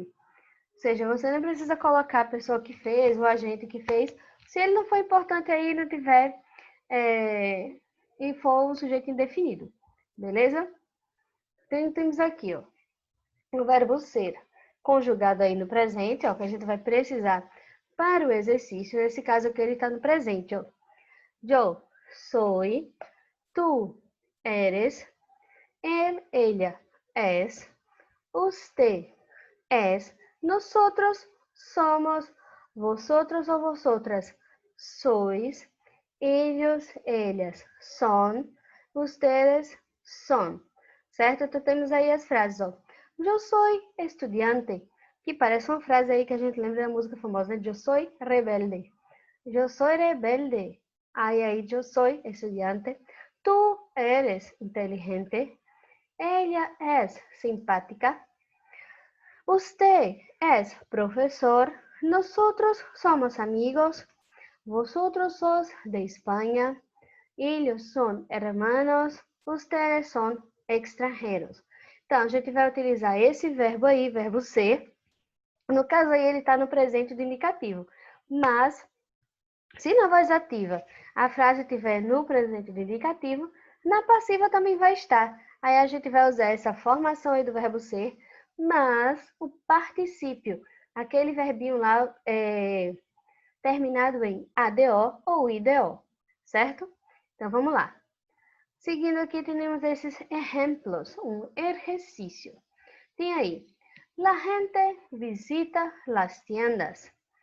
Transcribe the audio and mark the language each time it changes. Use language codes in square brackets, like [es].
[pt] Ou seja, você não precisa colocar a pessoa que fez, o agente que fez, se ele não for importante aí, não tiver, e for um sujeito indefinido. Beleza? Então, temos aqui, ó, o verbo ser, conjugado aí no presente, ó, que a gente vai precisar para o exercício. Nesse caso aqui, ele está no presente, ó. [es] Yo soy, tú eres, él, ella es, usted es, nosotros somos, vosotros o vosotras sois, ellos, ellas son, ustedes son. [pt] Certo? Então temos aí as frases, ó. Eu sou estudante, que parece uma frase aí que a gente lembra da música famosa, né? Eu sou rebelde. Eu sou rebelde. Aí, eu sou estudante. [es] Tu eres inteligente. Ella es simpática. Usted es profesor. Nosotros somos amigos. Vosotros sos de España. Ellos son hermanos. Ustedes son extranjeros. [pt] Então, a gente vai utilizar esse verbo aí, verbo ser. No caso aí, ele está no presente do indicativo. Mas, se na voz ativa a frase estiver no presente do indicativo, na passiva também vai estar. Aí a gente vai usar essa formação aí do verbo ser, mas o particípio, aquele verbinho lá terminado em ADO ou IDO, certo? Então vamos lá. Seguindo aqui, temos esses exemplos, um exercício. Tem aí, [es] la gente visita las tiendas.